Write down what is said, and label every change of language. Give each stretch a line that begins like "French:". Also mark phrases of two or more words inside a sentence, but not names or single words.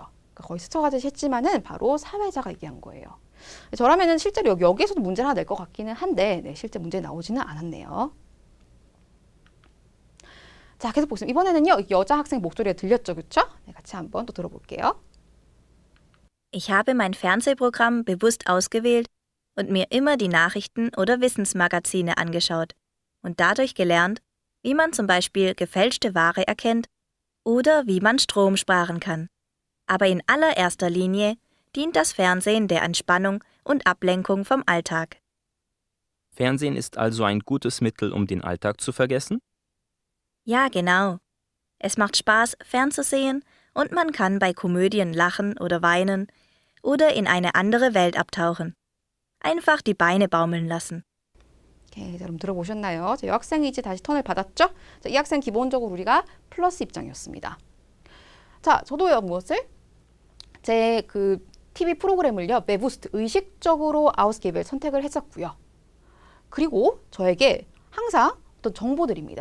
Korean: 그러니까 거의 스쳐가듯이 했지만은 바로 사회자가 얘기한 거예요. 저라면은 실제로 여기에서도 문제를 하나 낼 것 같기는 한데 실제 문제 나오지는 않았네요. 자, 계속 보겠습니다. 이번에는요, 여자 학생 목소리가 들렸죠, 그렇죠? 네, 같이 한번 또 들어볼게요.
German: Ich habe mein Fernsehprogramm bewusst ausgewählt und mir immer die Nachrichten oder Wissensmagazine angeschaut und dadurch gelernt, wie man zum Beispiel gefälschte Ware erkennt oder wie man Strom sparen kann. Aber in allererster Linie dient das Fernsehen der Entspannung und Ablenkung vom Alltag. Fernsehen ist also ein gutes Mittel, um den Alltag zu vergessen? Ja, genau. Es macht Spaß, fernzusehen und man kann bei Komödien lachen oder weinen oder in eine andere Welt abtauchen. Einfach die Beine baumeln lassen.
Korean: 오케이, 자, 여러분 들어보셨나요? 자, 여학생이 이제 다시 턴을 받았죠? 자, 이 학생 기본적으로 우리가 플러스 입장이었습니다. 자, 저도요, 무엇을? 제 그 TV 프로그램을요, bewusst, 의식적으로 아웃스케이블 선택을 했었고요. 그리고 저에게 항상 어떤 정보들입니다.